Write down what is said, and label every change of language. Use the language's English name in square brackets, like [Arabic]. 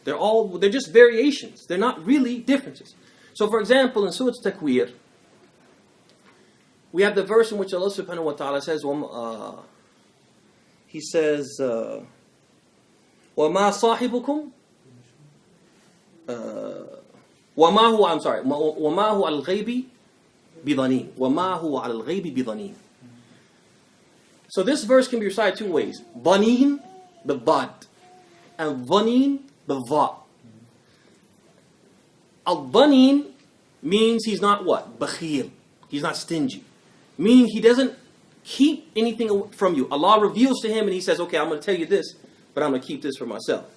[English] They're just variations. They're not really differences. So for example, in Surah Takwir, we have the verse in which Allah subhanahu wa ta'ala says, He says, [Arabic] وَمَا صَاحِبُكُمْ وَمَا هُوَ, [English] I'm sorry, [Arabic] وَمَا هُوَ عَلَى الْغَيْبِ بِضَنِينٍ. وَمَا هُوَ عَلى الْغَيْبِ بِضَنِينٍ. [English] So this verse can be recited two ways. Baneen, the bad, and Dhaneen, the va. Al-Dhaneen means he's not what? Bakhil. He's not stingy. Meaning he doesn't keep anything from you. Allah reveals to him and he says, okay, I'm going to tell you this, but I'm going to keep this for myself.